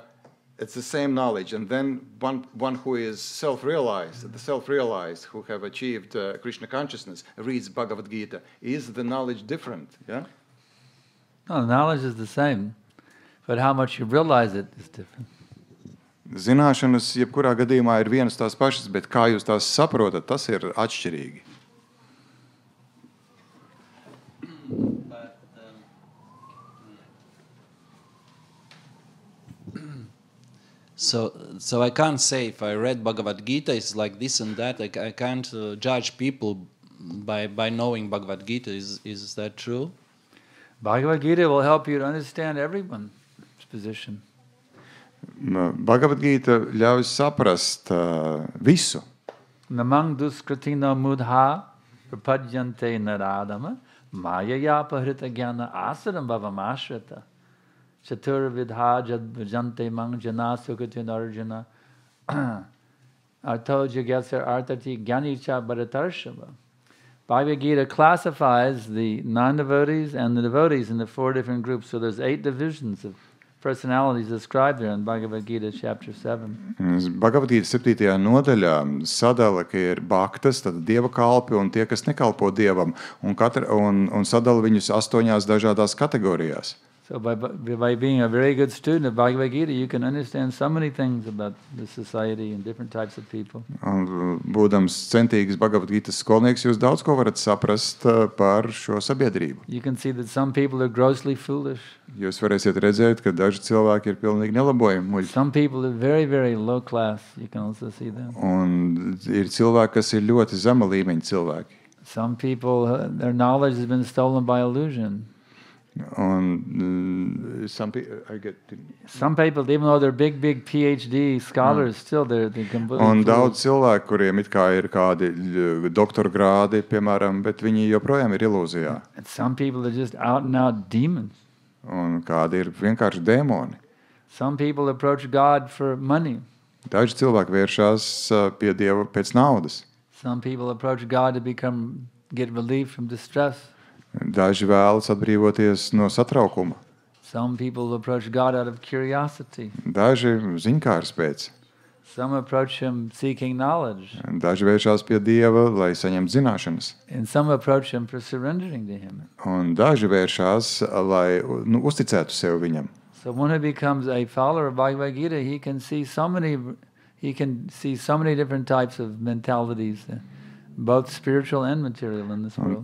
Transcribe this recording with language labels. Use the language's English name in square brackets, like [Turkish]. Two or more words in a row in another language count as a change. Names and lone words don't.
[English] It's the same knowledge, and then one who is self-realized, who have achieved Krishna consciousness, reads Bhagavad Gita. Is the knowledge different? Yeah. No, the knowledge is the same, but how much you realize it is different. [Latvian] Zināšanas jebkurā gadījumā ir vienas tās pašas, bet kā jūs tās saprotat, tas ir atšķirīgi. [English] So I can't say if I read Bhagavad Gita, it's like this and that. I can't judge people by knowing Bhagavad Gita. Is that true? Bhagavad Gita will help you to understand everyone's position. [Latvian] Bhagavad Gita ļauj saprast visu. [Sanskrit] नमां दुष्कृतिनो मूढा प्रपद्यन्ते नराधमा मायया पहृत ज्ञाना आसुरं भावम् आश्रिता चतुर् विधा भजन्ते मां जना सुकृतिन् अर्जुन आर्तो जिज्ञासुर् अर्थार्थी ज्ञानी च भरतर्षभ. [English] Bhagavad Gita classifies the non-devotees and the devotees into 4 different groups. So there's 8 divisions of personalities described there in Bhagavad Gita chapter 7. Bhagavad Gita 7. [Latvian] nodaļā sadala, ka ir bhaktas, tad dieva kalpi un tie, kas nekalpo dievam, un sadala viņus 8 dažādās kategorijās. [English] So by being a very good student of Bhagavad Gita, you can understand so many things about the society and different types of people. [Latvian] Un, būdams centīgs Bhagavad Gita skolnieks, jūs daudz ko varat saprast par šo sabiedrību. [English] You can see that some people are grossly foolish. [Latvian] Jūs varēsiet redzēt, ka daži cilvēki ir pilnīgi nelabojami muļķi. [English] Some people are very, very low class. You can also see them. [Latvian] Un ir cilvēki, kas ir ļoti zema līmeņa cilvēki. [English] Some people, their knowledge has been stolen by illusion. Un some people, even though they're big PhD scholars, still they're completely [Latvian] un [English] foolish. [Latvian] daudz cilvēku, kuriem it kā ir kādi doktora grādi, piemēram, bet viņi joprojām ir ilūzijā. [English] And some people are just out and out demons. [Latvian] Un kādi ir vienkārši dēmoni. [English] Some people approach God for money. [Latvian] Daži cilvēki vēršās pie Dieva pēc naudas. [English] Some people approach God to get relief from distress. [Latvian] Daži vēlas atbrīvoties no satraukuma. [English] Some people approach God out of curiosity. [Latvian] Daži ziņkārs pēc. [English] Some approach Him seeking knowledge. [Latvian] Daži vēršās pie Dieva, lai saņemtu zināšanas. [English] And some approach Him for surrendering to Him. [Latvian] Un daži vēršās, lai uzticētu sev viņam. [English] So when he becomes a follower of Bhagavad Gita, he can see so many different types of mentalities, both spiritual and material in this world.